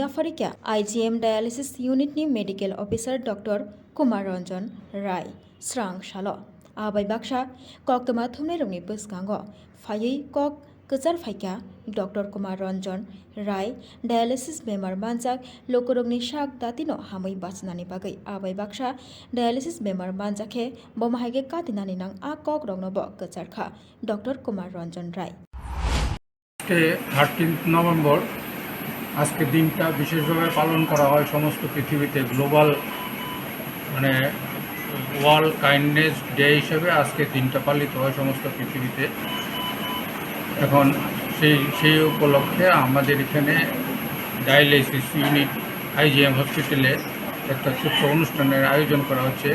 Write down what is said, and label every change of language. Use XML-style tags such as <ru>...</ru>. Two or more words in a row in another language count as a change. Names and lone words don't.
<trp>फारिका आइजेएम</trp> <en>dialysis unit</en> <trp>नि</trp> <en>medical officer</en> <trp>डॉक्टर कुमार रंजन राय स्रांसालो आबाय बाक्सा कक्तमा थुमने रंनि बसगांगो फायै कक कचार फाइका डॉक्टर कुमार रंजन राय डायलिसिस बेमार मानजाक लुकुरंगनि शाक दातिनो हामै बाचनानि बागै आबाय बाक्सा डायलिसिस बेमार मानजाखे बमाहागे कातिनानि नां आ कक रंनोबो कचारखा डॉक्टर कुमार रंजन राय</trp> <bn>13 নভেম্বর আজকে দিনটা বিশেষভাবে পালন করা হয় সমস্ত পৃথিবীতে গ্লোবাল মানে ওয়ার্ল্ড কাইন্ডনেস ডে হিসেবে আজকে দিনটা পালিত হয় সমস্ত পৃথিবীতে। এখন সেই উপলক্ষে আমাদের এখানে</bn> <en>dialysis unit</en> <bn>আইজিএম হসপিটালে একটা ছোট্ট অনুষ্ঠানের আয়োজন করা হচ্ছে।</bn>